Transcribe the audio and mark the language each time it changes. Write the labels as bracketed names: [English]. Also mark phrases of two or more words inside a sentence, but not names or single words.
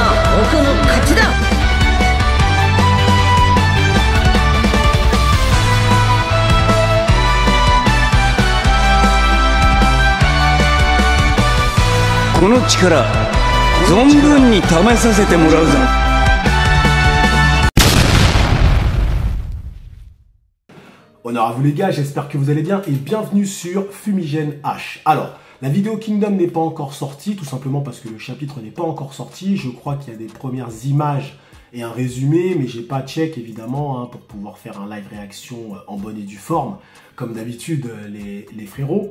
[Japanese] 僕の勝ちだ。この力存分に試させてもらうぞ。 [French] Honneur à vous les gars, j'espère que vous allez bien et bienvenue sur Fumigène H. Alors, la vidéo Kingdom n'est pas encore sortie, tout simplement parce que le chapitre n'est pas encore sorti. Je crois qu'il y a des premières images et un résumé, mais j'ai pas check évidemment pour pouvoir faire un live réaction en bonne et due forme, comme d'habitude les frérots.